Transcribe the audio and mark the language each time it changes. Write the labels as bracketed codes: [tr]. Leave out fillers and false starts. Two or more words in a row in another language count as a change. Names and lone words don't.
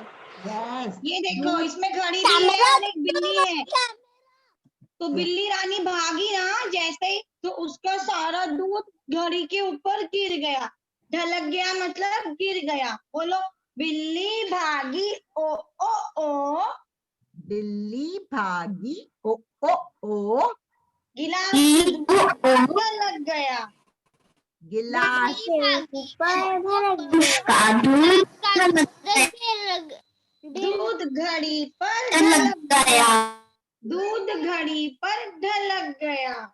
[en] Yes. [hi] ये देखो, इसमें घड़ी भी है और एक बिल्ली है। तो बिल्ली रानी भागी ना जैसे ही, तो उसका सारा दूध घड़ी के ऊपर गिर गया। ढलक गया मतलब गिर गया। बोलो बिल्ली भागी ओ ओ ओ। बिल्ली भागी ओ ओ ओ। गिलास ढलक गया। गिलास दूध घड़ी पर ढलक गया। दूध घड़ी पर ढलक गया।